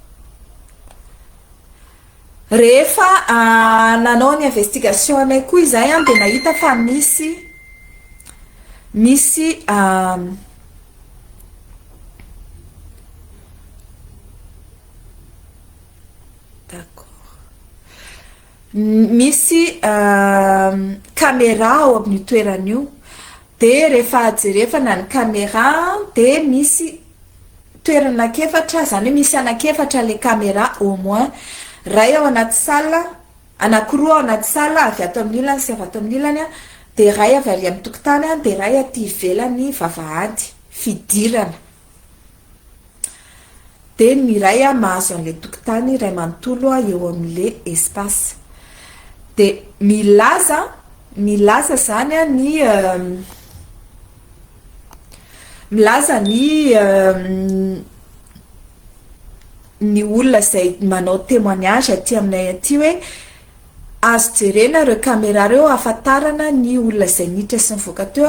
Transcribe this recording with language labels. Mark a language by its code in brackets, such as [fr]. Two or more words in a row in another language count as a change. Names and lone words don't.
[mg] Rehefa nanao ny investigation anay koa izay de nahita fa misy d'accord misy caméra ao amin'ny toeran'io de rehefa jerefana ny caméra de misy toerana anakefatra zany hoe misy anakefatra le caméra [fr] au moins [mg] ray ao anaty sala anankiroa ao anaty sala avy ato amin'ny ilany sy avy ato amin'ny ilany de ray avy ary amin'ny tokotany de ray aty ivelany vavahady fidirana de ny ray mahazo an'le tokotany ray manontolo eo amin'le espace de milaza zany milaza ny olona zay manao témoignage aty aminay aty hoe azo jerena reo caméra reo afatarana ny olona zay nitra sy mivoaka teo